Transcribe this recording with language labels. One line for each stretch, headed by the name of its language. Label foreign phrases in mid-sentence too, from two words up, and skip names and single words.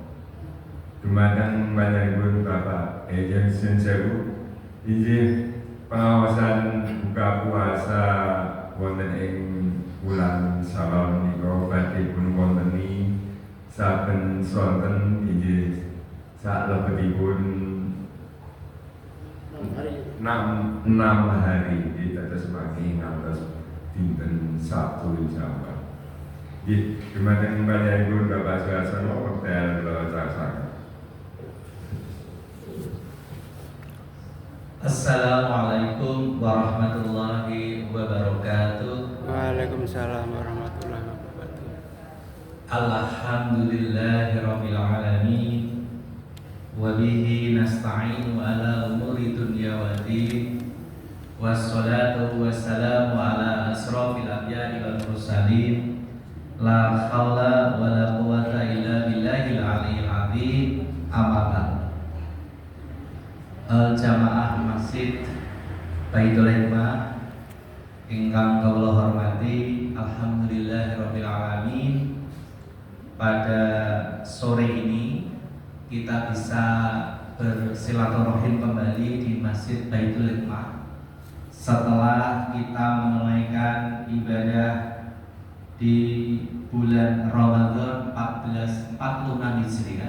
Javanese: Dumateng panjenenganipun Bapak Ejen Sensewu injih pengawasan buka puasa wonten ing bulan Syawal menika badhe pun wonteni saben sonten injih salebetipun 6 hari dados mangke ngantos dinten Sabtu Jawa. Nggih, dumateng panjenenganipun Bapak Suharsono wekdal kula cacaken.
Arabic: السلام عليكم ورحمة الله وبركاته. وعليكم السلام ورحمة الله وبركاته. الحمد لله رب العالمين. وبه نستعين على أمور الدنيا والدين. والصلاة والسلام على أشرف الأنبياء والمرسلين. لا حول ولا قوة إلا بالله العلي العظيم. أما بعد.
Javanese: Jamaah Masjid Baitul Hikmah ingkang kula hormati,
Arabic: الحمد لله رب العالمين.
Indonesian: Pada sore ini kita bisa bersilaturahim kembali di Masjid Baitul Hikmah setelah kita menunaikan ibadah di bulan Ramadan 1446 Hijriah.